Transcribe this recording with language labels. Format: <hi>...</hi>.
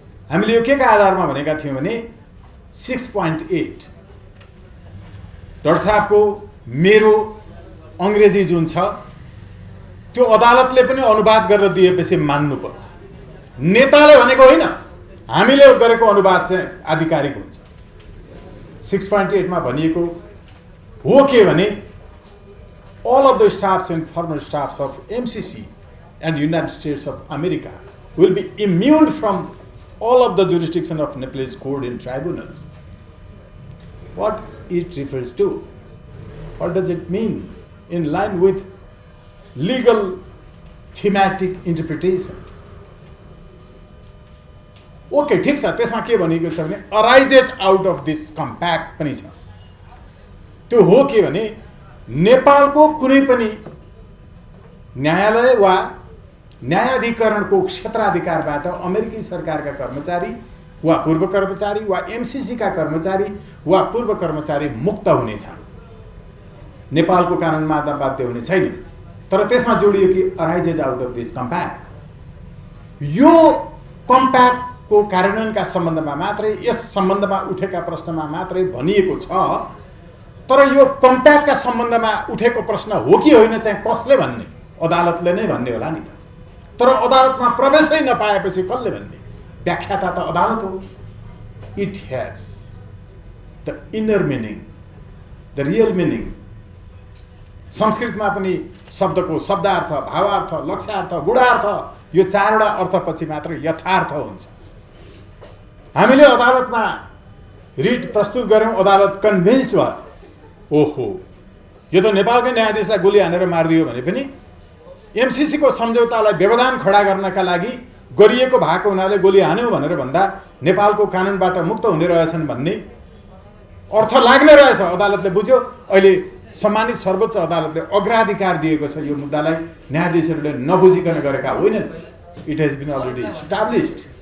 <ne>हामीले यो केका आधारमा भनेका थियौं भने 6.8 डाक्टर साहबको मेरो अंग्रेजी जुन छ त्यो अदालतले पनि अनुवाद गरेर दिएपछि मान्नुपर्छ। नेताले भनेको होइन, हामीले गरेको अनुवाद चाहिँ आधिकारिक हुन्छ। 6.8 मा भनिएको हो के भने</ne> <en>all of the staffs and former staffs of MCC and United States of America will be immune from all of the jurisdiction of Nepalese court and tribunals. What it refers to? What does it mean in line with legal thematic interpretation?</en> <ne>Okay, ठीक छ। त्यसमा के भनेको छ भने</ne> <en>arises out of this compact</en> <ne>पनि छ। त्यो हो के भने नेपालको कुनै पनि न्यायालय वा न्यायाधिकरणको क्षेत्राधिकारबाट अमेरिकी सरकारका कर्मचारी वा पूर्व कर्मचारी वा एमसीसी का कर्मचारी वा पूर्व कर्मचारी मुक्त हुनेछन्। नेपालको कानुन मान्न बाध्य हुने छैन। तर त्यसमा जोडियो कि</ne> <en>Arises out of this compact.</en> <ne>यो कम्प्याक्ट को कार्यान्वयनका सम्बन्धमा मात्रै, यस सम्बन्धमा उठेका प्रश्नमा मात्रै भनिएको छ। तर यो कम्प्याक्टका सम्बन्धमा उठेको प्रश्न हो कि होइन चाहिँ कसले भन्ने? अदालतले नै भन्ने होला नि त। तर अदालतमा प्रवेशै नपाएपछि कसले भन्ने? व्याख्याता त अदालत हो।</ne> <en>It has the inner meaning, the real meaning.</en> <ne>संस्कृतमा पनि शब्दको शब्दार्थ, भावार्थ, लक्ष्यार्थ, गुणार्थ यो चारवटा अर्थपछि मात्र यथार्थ हुन्छ। हामीले अदालतमा रिट प्रस्तुत गर्यौं, अदालत कन्भिन्स भयो। ओहो, यो त नेपालकै न्यायाधीशलाई गोली हानेर मारिदियो भने पनि एमसीसी को सम्झौतालाई व्यवधान खडा गर्नका लागि गरिएको भएको हुनाले गोली हान्यो भनेर भन्दा नेपालको कानुनबाट मुक्त हुने रहेछन् भन्ने अर्थ लाग्ने रहेछ। अदालतले बुझ्यो। अहिले सम्मानित सर्वोच्च अदालतले अग्राधिकार दिएको छ यो मुद्दालाई न्यायाधीशहरूले नबुझिकन गरेका होइनन्।</ne> <en>It has been already established.</en>